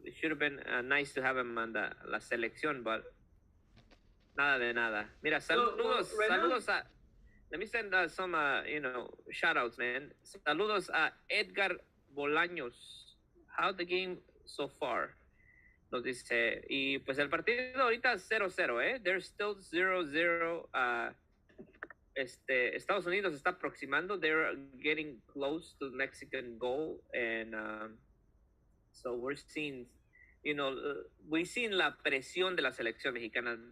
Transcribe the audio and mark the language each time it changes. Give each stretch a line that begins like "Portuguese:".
English: It should have been nice to have him on la selección, but
Spanish: nada de nada. Mira, saludos, saludos a.
English: Let me send some, shout outs, man.
Spanish: Saludos a
English: Edgar Bolaños. How the game so far?
Spanish: Nos dice, y pues el partido ahorita 0-0, ¿eh?
English: There's still 0-0.
Spanish: Estados Unidos está aproximando.
English: They're getting close to the Mexican goal. And so we're seeing, we've seen
Spanish: la presión de la selección mexicana.